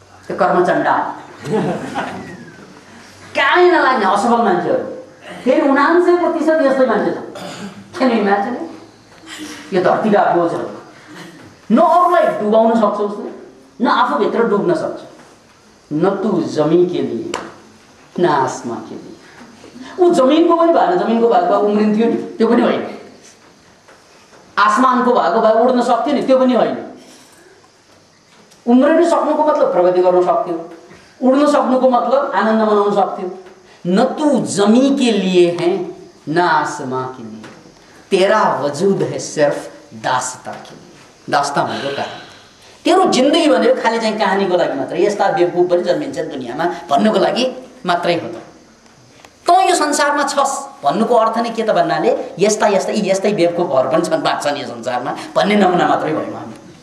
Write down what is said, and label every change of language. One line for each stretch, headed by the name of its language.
Nepali: त्यो कर्मचण्डा कामै नलाग्ने असफल मान्छेहरू। फेरि 99% यस्तै मान्छे छ। किन इमेजिन, यो धरतीका बोझहरू। न अरूलाई डुबाउन सक्छ उसले, न आफूभित्र डुब्न सक्छ।
Hindi: न तू जमीन के लिए न आसमां के लिए।
Nepali: ऊ जमिनको पनि भएन, जमिनको भएको भए उम्रिन्थ्यो नि, त्यो पनि होइन। आसमानको भएको भए उड्न सक्थ्यो नि, त्यो पनि होइन। उम्रिन सक्नुको मतलब प्रगति गर्न सक्थ्यो, उड्न सक्नुको मतलब आनन्द मनाउन सक्थ्यो।
Hindi: न तू जमी के लिए है न आसमां के लिए, तेरा वजूद है सिर्फ दास्ता के लिए।
Nepali: दास्ता भनेको कहानी। तेरो जिन्दगी भनेको खालि चाहिँ कहानीको लागि मात्रै, यस्ता बेवकूफ पनि जन्मिन्छन् दुनियाँमा भन्नुको लागि मात्रै हो। त यो संसारमा छस् भन्नुको अर्थ नै के त भन्नाले यस्तै बेवकूफहरू पनि छन्, बाँच्छन् यो संसारमा भन्ने नमुना मात्रै भयो हामी।